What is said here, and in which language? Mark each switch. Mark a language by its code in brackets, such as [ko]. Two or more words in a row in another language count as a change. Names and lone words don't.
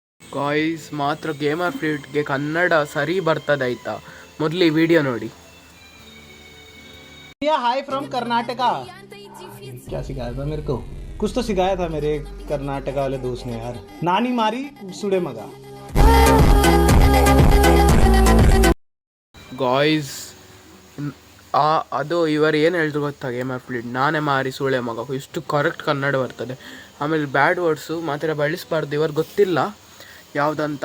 [kn] ಗಾಯ್ಸ್ ಮಾತ್ರ ಗೇಮರ್ ಫ್ಲೀಟ್ಗೆ ಕನ್ನಡ ಸರಿ ಬರ್ತದೆ ಆಯ್ತಾ. ಮೊದಲು ಈ ವಿಡಿಯೋ ನೋಡಿ. [en] hi from [hi] कर्नाटका। क्या सिखाया था मेरे को? कुछ तो सिखाया था मेरे कर्नाटका वाले दोस्त ने यार। [kn] ನಾನೇ ಮಾರಿ ಸೂಳೆ ಮಗ। ಗಾಯ್ಸ್ ಅದು ಇವರು ಏನು ಹೇಳಿದ್ರು ಗೊತ್ತಾ, ಗೇಮರ್ ಫ್ಲೀಟ್ ನಾನೇ ಮಾರಿ ಸುಳೆ ಮಗ, ಇಷ್ಟು ಕರೆಕ್ಟ್ ಕನ್ನಡ ಬರ್ತದೆ. ಆಮೇಲೆ [en] bad words [kn] ಮಾತ್ರ ಬಳಸಬಾರ್ದು, ಇವ್ರಿಗೆ ಗೊತ್ತಿಲ್ಲ ಯಾವುದಂತ.